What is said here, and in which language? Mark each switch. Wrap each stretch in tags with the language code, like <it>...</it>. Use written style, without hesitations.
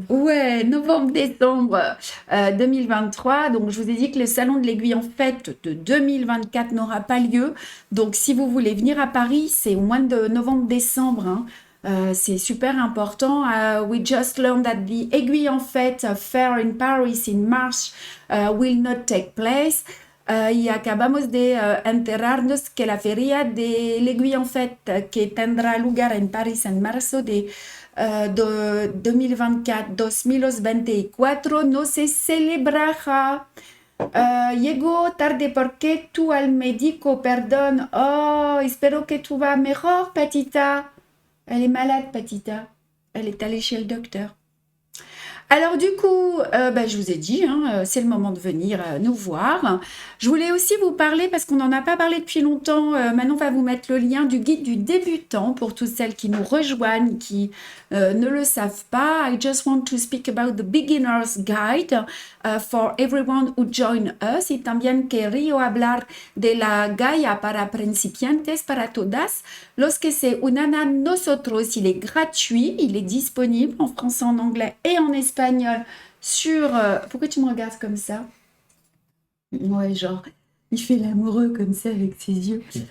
<fr>Ouais, novembre-décembre 2023. Donc, je vous ai dit que le salon de l'aiguille en fête de 2024 n'aura pas lieu. Donc, si vous voulez venir à Paris, c'est au mois de novembre-décembre. C'est super important.</fr> <en>We just learned that the aiguille en fête fair in Paris in March will not take place.</en> <es>Y acabamos de enterarnos que la feria de l'aiguille en fête que tendrá lugar en París en marzo de 2024 no se celebrará. Llego tarde porque tú al médico, perdón. Oh, espero que tu vas mejor,</es> <fr>Patita. Elle est malade, Patita. Elle est allée chez le docteur. Alors du coup, je vous ai dit, hein, c'est le moment de venir nous voir. Je voulais aussi vous parler, parce qu'on n'en a pas parlé depuis longtemps, maintenant on va vous mettre le lien du guide du débutant pour toutes celles qui nous rejoignent, qui ne le savent pas.</fr> <en>I just want to speak about the beginner's guide for everyone who join us.</en> <es>Y también quería hablar de la guía para principiantes, para todas los que se unan a nosotros.</es> <fr>Il est gratuit, il est disponible en français, en anglais et en espagnol sur... pourquoi tu me regardes comme ça? Ouais, genre, il fait l'amoureux comme ça avec ses yeux.</fr>